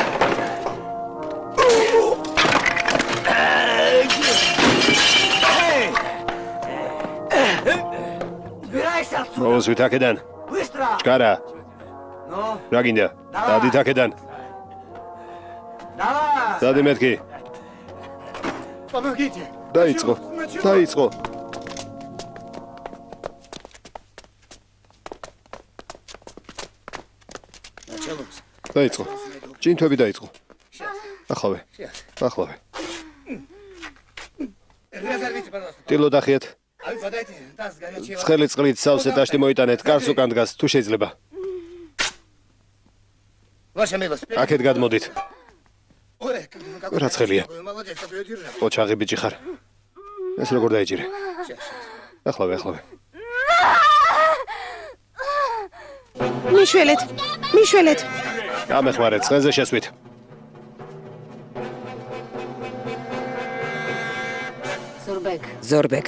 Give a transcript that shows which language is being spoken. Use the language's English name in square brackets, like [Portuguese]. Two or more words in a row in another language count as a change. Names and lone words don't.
[Russian] Убирайся отсюда! [Georgian] მოვუსვით აქედან. [Russian] Быстро! [Georgian] ჩკარა, [Russian] Ну, [Georgian] რა გინდა? დადით აქედან. [Russian] давай! [Georgian] დადი მეთქი. [Russian] Помогите. [Georgian] დაიწყო. დაიწყო. დაიწყო. ჯინთვები დაიწყო. ახლავე. ახლავე. [Russian] Разорвите, пожалуйста. [Georgian] ტილო დახიეთ. [Russian] А вы подайте таз горячего. [Georgian] ცხელი წყლით სავსე ტაშტი მოიტანეთ. კარს უკან დგას, თუ შეიძლება. [Russian] Ваша милость. [Georgian] აქეთ გადმოდით. [Russian] Ой, какой [Georgian] რა ცხელია? [Russian] вы молодец, что вы удержали. [Georgian] ოჩაღი ბიჭი ხარ. ეს როგორ დაიჭირე? [Russian] Сейчас. [Georgian] ახლავე, ახლავე. მიშველეთ. გამეხმარეთ, ცხენზე შესვით. ზორბეკ.